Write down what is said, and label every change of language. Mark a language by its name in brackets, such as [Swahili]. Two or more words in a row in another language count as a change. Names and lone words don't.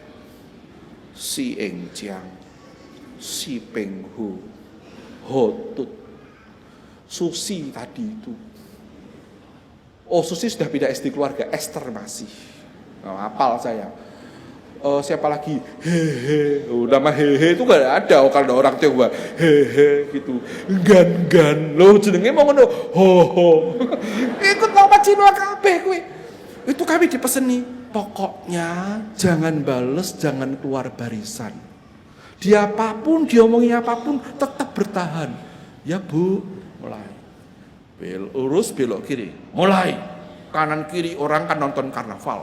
[Indonesian] Si Engjiang, si Penghu, Hotut, Susi tadi itu. Oh, Susi sudah pindah SD keluarga, Esther masih. Hafal saya. Siapa lagi? Hehe. Nama Hehe itu gak ada kalau orang Tionghoa. [Javanese] Hehe gitu. Gan. Loh jenenge mau ngono. Ho. [Indonesian] Ikut nama Cina [Javanese] kabeh kowe. [Indonesian] Itu kami dipeseni. Pokoknya jangan bales, jangan keluar barisan. Dia apapun, diomongin apapun, tetap bertahan. Ya Bu, mulai. Lurus belok kiri, mulai. Kanan kiri orang kan nonton karnaval.